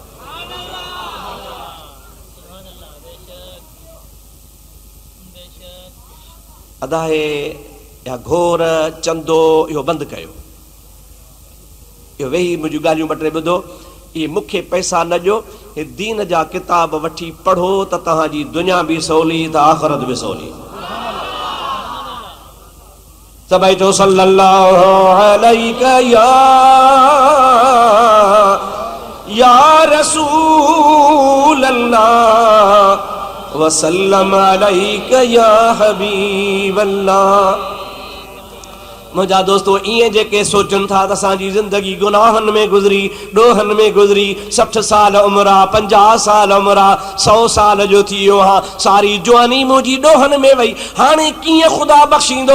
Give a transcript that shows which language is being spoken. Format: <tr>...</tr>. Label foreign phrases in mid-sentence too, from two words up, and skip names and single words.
<sd>अदाए या घोर चंदो इहो बंदि कयो। इहो वेही मुंहिंजूं ॻाल्हियूं ॿ टे ॿुधो। ये मूंखे पैसा न ॾियो, हे दीन जा किताब वठी पढ़ो त तव्हांजी दुनिया बि सवली त आख़िरत बि सवली। सभई चओ</sd> <ar>صلى الله عليك يا رسول الله وسلم عليك يا حبيب الله.</ar> <sd>मुंहिंजा दोस्तो, ईअं जेके सोचनि था त असांजी ज़िंदगी गुनाहनि में गुज़री, ॾोहनि में गुज़री, 60 साल उमिरि आहे, 50 साल उमिरि आहे, 100 साल जो थी वियो आहे, सारी जवानी मुंहिंजी ॾोहनि में वई, हाणे कीअं ख़ुदा बख़्शींदो?</sd>